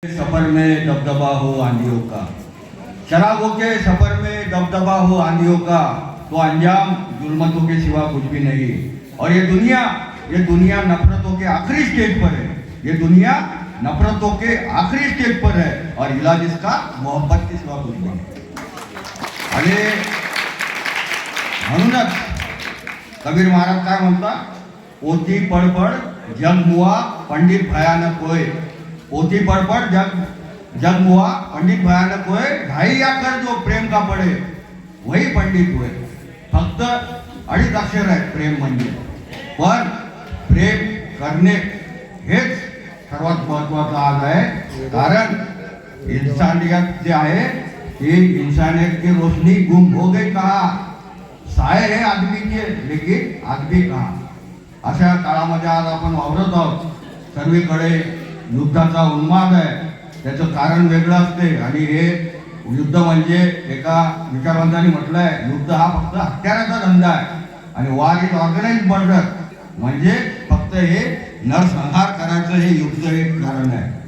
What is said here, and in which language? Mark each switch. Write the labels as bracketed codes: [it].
[hi] सफर में दबदबा हो आंधियों का, शराबों के सफर में दबदबा हो आंधियों का, तो अंजाम जुल्मतों के सिवा कुछ भी नहीं। और ये दुनिया नफरतों के आखिरी स्टेज पर है। ये दुनिया नफरतों के आखिरी स्टेज पर है और इलाज इसका मोहब्बत के सिवा कुछ नहीं। [mr] आणि म्हणूनच कबीर महाराज काय म्हणतात, [hi] पोथी पडपड जग मुआ पंडित भयानक होय। पोथी पडपड जग मुआ पंडित भयानक होय, ढाई आकर जो प्रेम का पडे वही पंडित होय। [mr] फक्त अडीच अक्षर आहे प्रेम म्हणजे, पण प्रेम करणे हेच सर्वात महत्वाचं आज आहे। कारण इंसानियत जे आहे ती [hi] इंसानियत की रोशनी गुम हो गई कहा, साये है आदमी के लेकिन आदमी कहा। [mr] अशा काळामध्ये आज आपण वावरत आहोत। सर्वीकडे युद्धाचा उन्माद आहे, त्याचं कारण वेगळं असते। आणि हे युद्ध म्हणजे एका विचारवंतांनी म्हटलंय, युद्ध हा फक्त हत्याराचा धंदा आहे आणि [en] war is organised murder, [mr] म्हणजे फक्त हे नरसंहार करायचं हे युद्ध एक कारण आहे।